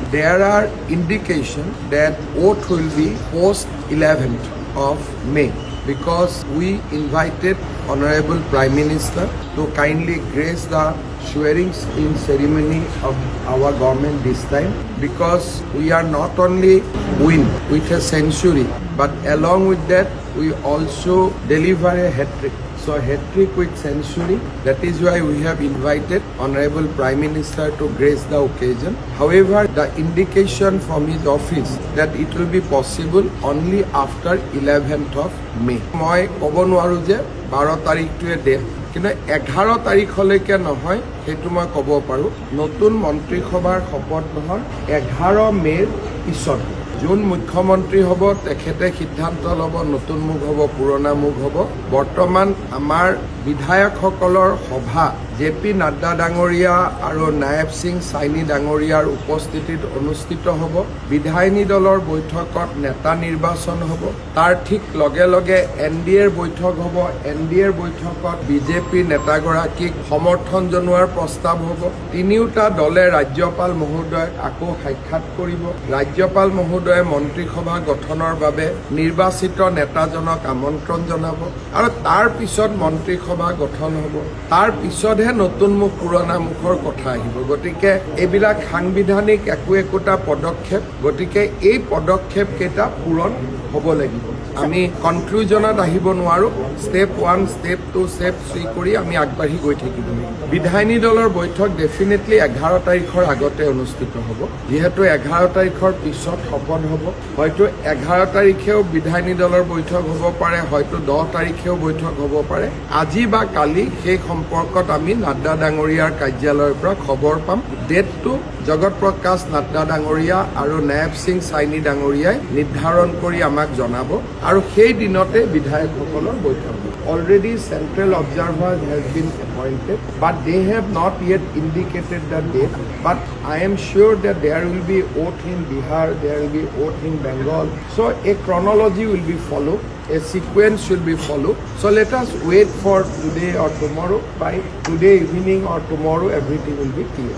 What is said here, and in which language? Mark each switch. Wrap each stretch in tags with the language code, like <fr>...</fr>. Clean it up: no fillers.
<en>There are indications that oath will be post 11th of May because we invited Honorable Prime Minister to kindly grace the swearing in ceremony of our government this time, because we are not only win with a century, but along with that we also deliver a hat-trick. So hat-trick with century, that is why we have invited Honorable Prime Minister to grace the occasion. However, the indication from his office that it will be possible only after 11th of May.</en> <as>মই ক'ব নোৱাৰোঁ যে 12 তাৰিখটোৱে date, কিন্তু 11 তাৰিখলৈকে নহয় সেইটো মই ক'ব পাৰোঁ। নতুন মন্ত্ৰীসভাৰ শপত গ্ৰহণ 11 মে'ৰ পিছত। যোন মুখ্যমন্ত্ৰী হ'ব তেখেতে সিদ্ধান্ত ল'ব, নতুন মুখ হ'ব, পুৰণা মুখ হ'ব। বৰ্তমান আমাৰ বিধায়কসকলৰ সভা জে.পি. নাড্ডা ডাঙৰীয়া আৰু নায়েব সিং চাইনি ডাঙৰীয়াৰ উপস্থিতিত অনুষ্ঠিত হ'ব। বিধায়িনী দলৰ বৈঠকত নেতা নিৰ্বাচন হ'ব। তাৰ ঠিক লগে লগে NDAৰ বৈঠক হ'ব। NDAৰ বৈঠকত বিজেপি নেতাগৰাকীক সমৰ্থন জনোৱাৰ প্ৰস্তাৱ হ'ব। তিনিওটা দলে ৰাজ্যপাল মহোদয়ক আকৌ সাক্ষাৎ কৰিব। ৰাজ্যপাল মহোদয়ে মন্ত্ৰীসভা গঠনৰ বাবে নিৰ্বাচিত নেতাজনক আমন্ত্ৰণ জনাব আৰু তাৰ পিছত মন্ত্ৰীসভা গঠন হ'ব। তাৰ পিছতহে নতুন মুখ পুৰণা মুখৰ কথা আহিব। গতিকে এইবিলাক সাংবিধানিক একোটা পদক্ষেপ। গতিকে এই পদক্ষেপ কেইটা পূৰণ হ'ব লাগিব। আমি কনক্লুজনত আহিব নোৱাৰোঁ। ষ্টেপ 1, ষ্টেপ 2, ষ্টেপ 3 কৰি আমি আগবাঢ়ি গৈ থাকিব লাগিব। বিধায়িনী দলৰ বৈঠক ডেফিনেটলি 11 তাৰিখৰ আগতে অনুষ্ঠিত হ'ব। যিহেতু 11 তাৰিখৰ পিছত শপত হ'ব, হয়তো 11 তাৰিখেও বিধায়িনী দলৰ বৈঠক হ'ব পাৰে, হয়তো 10 তাৰিখেও বৈঠক হ'ব পাৰে। আজি বা কালি সেই সম্পৰ্কত আমি নাড্ডা ডাঙৰীয়াৰ কাৰ্যালয়ৰ পৰা খবৰ পাম। ডেটটো জগত প্ৰকাশ নাড্ডা ডাঙৰীয়া আৰু নায়ব সিং চাইনি ডাঙৰীয়াই নিৰ্ধাৰণ কৰি আমাক জনাব আৰু সেই দিনতে বিধায়কসকলৰ বৈঠক হ'ব।</as> <en>Already central observers has been appointed, but they have not yet indicated the date. But I am sure that there will be oath in Bihar, there will be oath in Bengal. So a chronology will be followed, a sequence should be followed. So let us wait for today or tomorrow. By today evening or tomorrow, everything will be clear.</en>